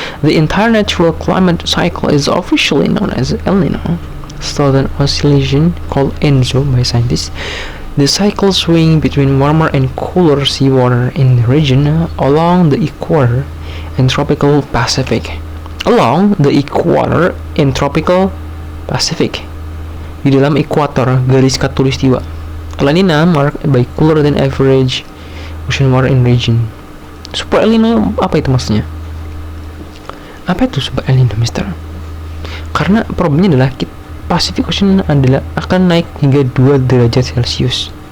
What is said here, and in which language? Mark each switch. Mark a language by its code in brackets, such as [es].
[en] The entire natural climate cycle is officially known as El Nino, southern oscillation called ENSO by scientists. The cycle swing between warmer and cooler seawater in the region along the equator and tropical Pacific. [id] Di dalam ekuator garis khatulistiwa. [en] La Nina marked by cooler than average ocean water in region. [id] Super El Nino apa itu maksudnya? Apa itu Super El Nino, Mister? Karena problemnya adalah Pacific Ocean adalah akan naik hingga 2 derajat Celcius.